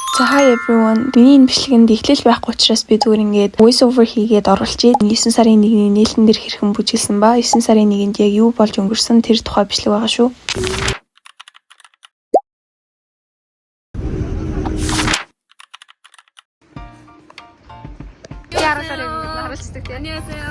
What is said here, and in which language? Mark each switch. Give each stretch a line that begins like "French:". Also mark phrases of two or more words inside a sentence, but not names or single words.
English: So hi everyone.
Mongolian: Миний энэ бичлэгэнд эхлэл байхгүй учраас би зүгээр ингээд
English: voice over
Mongolian: хийгээд оруулчихъя. 9 сарын 1-ний нээлтэн дээр хэрхэн бүжиглсэн ба 9 сарын 1-нд яг юу болж өнгөрсөн тэр тухай бичлэг байгаа шүү.
Korean: 안녕하세요.